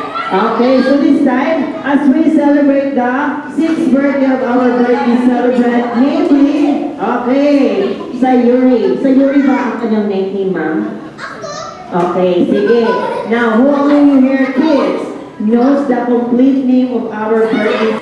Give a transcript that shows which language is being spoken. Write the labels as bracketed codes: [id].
[en] Okay, so this time, as we celebrate the 6th birthday of our birthday celebrant, namely, okay, Sayuri. [tl] Sayuri ba ang kanyang name, ma'am? Okay, sige. [en] Now, who among you here, kids, knows the complete name of our birthday?